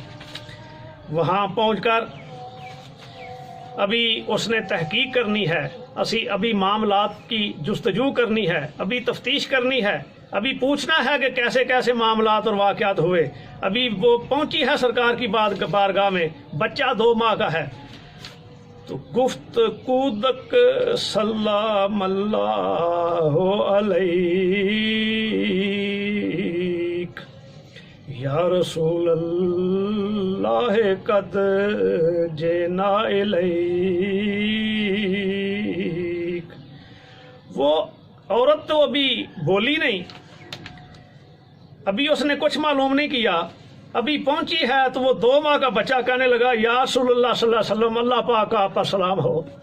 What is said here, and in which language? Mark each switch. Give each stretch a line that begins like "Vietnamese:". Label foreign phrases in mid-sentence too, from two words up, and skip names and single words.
Urdu: وہاں پہنچ کر ابھی اس نے تحقیق کرنی ہے، ابھی معاملات کی جستجو کرنی ہے، ابھی تفتیش کرنی ہے، ابھی پوچھنا ہے کہ کیسے کیسے معاملات اور واقعات ہوئے۔ ابھی وہ پہنچی ہے سرکار کی بارگاہ میں، بچہ 2 ماہ کا ہے۔
Persian: تو گفت کودک
Arabic: سلام اللہ علیک یا رسول اللہ قد جینا الیک۔
Urdu: وہ عورت تو ابھی بولی نہیں، ابھی اس نے کچھ معلوم نہیں کیا ابھی پہنچی ہے تو وہ 2 ماہ کا بچہ کہنے لگا
Arabic: یا رسول اللہ صلی اللہ علیہ وسلم،
Urdu: اللہ پاک آپ پر سلام ہو۔